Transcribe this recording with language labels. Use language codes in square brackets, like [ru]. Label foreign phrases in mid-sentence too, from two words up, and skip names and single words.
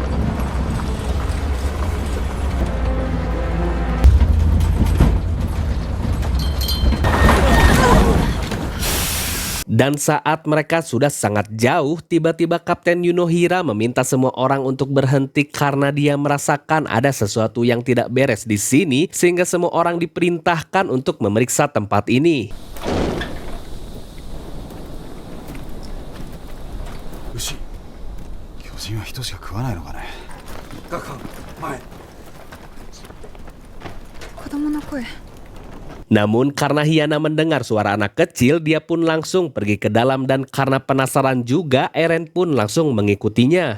[id] Dan saat mereka sudah sangat jauh, tiba-tiba Kapten Yunohira meminta semua orang untuk berhenti karena dia merasakan ada sesuatu yang tidak beres di sini, sehingga semua orang diperintahkan untuk memeriksa tempat ini. Ushi, [ja] 巨人は人しか食わないのかね。ガカ、前。子供の声。 [id] Namun karena Hyana mendengar suara anak kecil, dia pun langsung pergi ke dalam, dan karena penasaran juga, Eren pun langsung mengikutinya.